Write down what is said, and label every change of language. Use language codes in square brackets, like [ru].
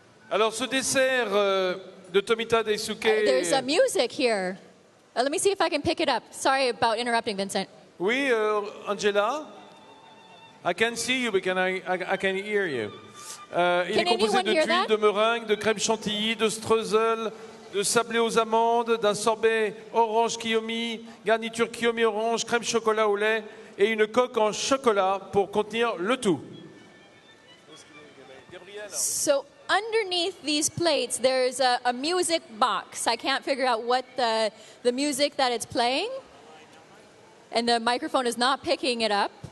[fr] Alors ce dessert de Tomita Daisuke... [en] there's a music here. Let me see if I can pick it up. Sorry about interrupting, Vincent. Oui, Angela, I can see you, but I can hear you. [fr] Il est composé de tuiles, de meringue, de crème chantilly, de streusel, de sablé aux amandes, d'un sorbet orange kiyomi, garniture kiyomi orange, crème chocolat au lait et une coque en chocolat pour contenir le tout. [en] So underneath these plates, there's a music box. I can't figure out what the music that it's playing, and the microphone is not picking it up.